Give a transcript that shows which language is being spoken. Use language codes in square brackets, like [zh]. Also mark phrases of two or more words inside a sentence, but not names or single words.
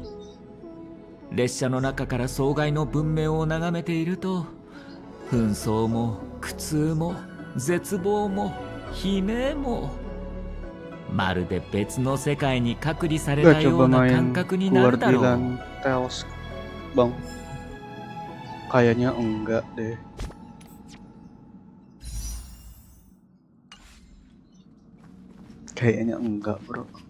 [ja] 列車の中から壮大の文明を眺めていると、紛争も苦痛も絶望も悲鳴も、まるで別の世界に隔離された [id] Gak [ja] よ [id] coba [ja] うな [id] main [ja] 感覚になるだろう。 [id] Guardian Tales, Bang. Kayaknya enggak deh. Kayaknya enggak, bro.